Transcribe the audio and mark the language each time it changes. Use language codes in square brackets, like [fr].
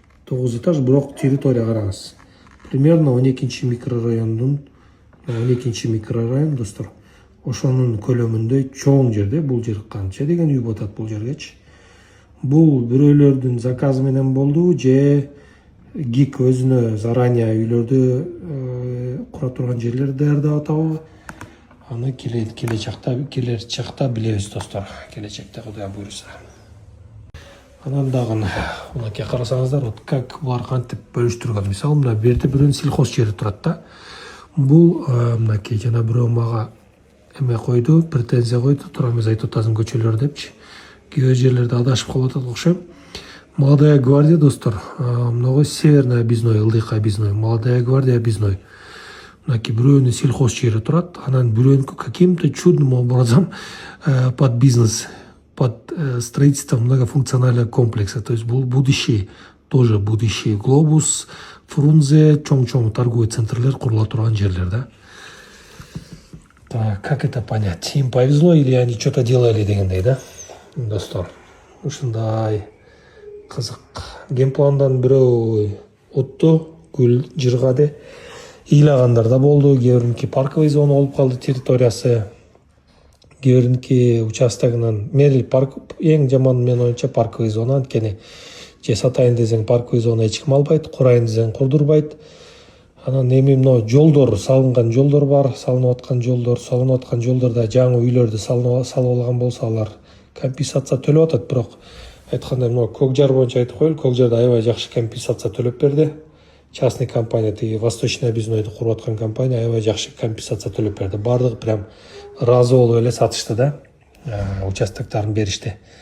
[ky] 9 этаж, бирок территория караңыз. Примерно 12-чи микрорайондун, 12-чи микрорайон, достор. Ошонун көлөмүндөй чоң жерде, бул жер канча деген үй болот бул жергечи. Бул бирөөлөрдүн заказы менен болду, же ГИК өзүнө заранее үйлөрдү кура турган жерлерди даярдап атабы? Аны келер чакта билебиз, достор. Келечекте Кудай буйруса. Анан дагы мынакей карасаңыздар, вот как булар кантип бөлүштүргөн. Мисалы, мына берде бирөөнүн сельхоз жери турат да. Бул мынакей жана бирөө мага эме койду, претензия койду, тура эмес айтып атасың көчөлөр депчи. Кээ жерлерде адашып калып атат окшойм. Молодая гвардия, достор, много северный объездной, ылдыйкы объездной, молодая гвардия объездной. [ru] мынакей бирөөнүн сельхоз жери турат, анан бирөөнүкү каким-то чудным образом под бизнес, под строительство многофункционального комплекса. То есть будущий, тоже будущий Глобус, Фрунзе, чоң-чоң торговый центрлер курула турган жерлер, да. Так, как это понять? Им повезло или они что-то делали дегендей, да? [ky] Достор. Ушундай кызык. Геймпландан бирөө утту, гүл жыргады. Ыйлагандар да болду. Кээ парковый зона болуп калды территориясы. Кээ участогунан Мерил парк эң жаман менин оюмча парковый зона. Анткени же сатайын десең парковый зона эч ким албайт, курайын десең курдурбайт. Анан эми мына жолдор, салынган жолдор бар, салынып аткан жолдор, салынып аткан жолдорда жаңы үйлөрдү салып алган болсо алар компенсация төлөп атат. Бирок айткандай мына Көкжар боюнча айтып коелу, Көкжарда аябай жакшы компенсация төлөп берди. Частный компания, тиги Восточный объезднойду куруп аткан компания аябай жакшы компенсация төлөп берди. Бардыгы прям ыраазы болуп эле сатышты да, участоктарын беришти.